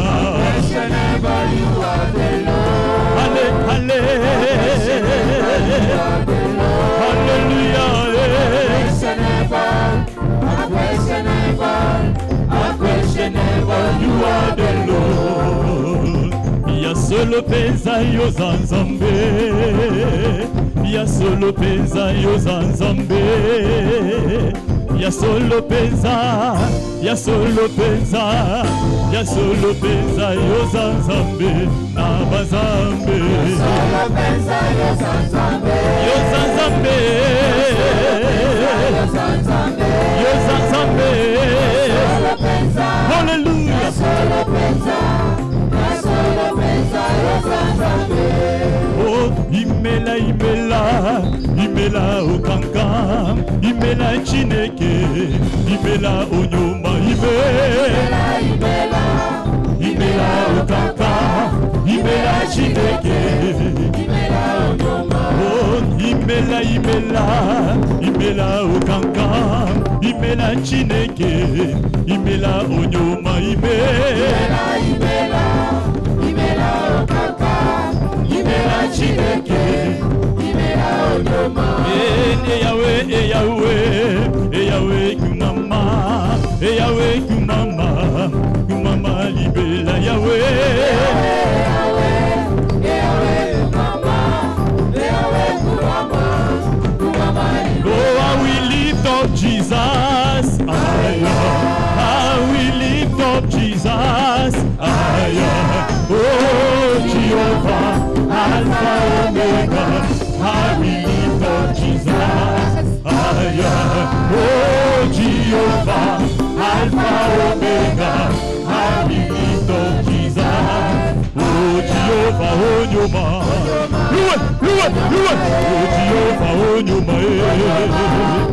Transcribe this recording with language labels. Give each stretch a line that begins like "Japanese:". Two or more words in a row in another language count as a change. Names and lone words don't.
English: Unquestionable, you are the Lord. Hallelujah. Unquestionable, you are the Lord.
Lingala: Ya solo pesa yo zanzambe. Ya solo pesa yo zanzambe. Ya solo pesa, ya solo pesa, ya solo pesa yo zanzambe na bazambe. Ya solo pesa yo zanzambe. Yo zanzambe. Yo zanzambe. Yo zanzambe. Hallelujah. Ya solo pesa. Ya solo pesa yo zanzambe.
Igbo: Oh, imela imela. Imela okanka, imela chineke, imela onyoma, imela, imela, imela okanka, imela chineke, imela onyoma. Oh, imela, imela, imela okanka, imela chineke, imela onyoma, imela, imela, imela okanka, imela chineke.
Lingala: Yahweh, kumama, Yahweh, kumama, libela Yahweh.
English: Jesus, I will lift up Jesus, oh Jehovah, Alpha Omega, I will lift up Jesus, oh Jehovah, Alpha Omega, I will lift up Jesus, oh Jehovah, oh Jehovah, oh Jehovah, oh Jehovah.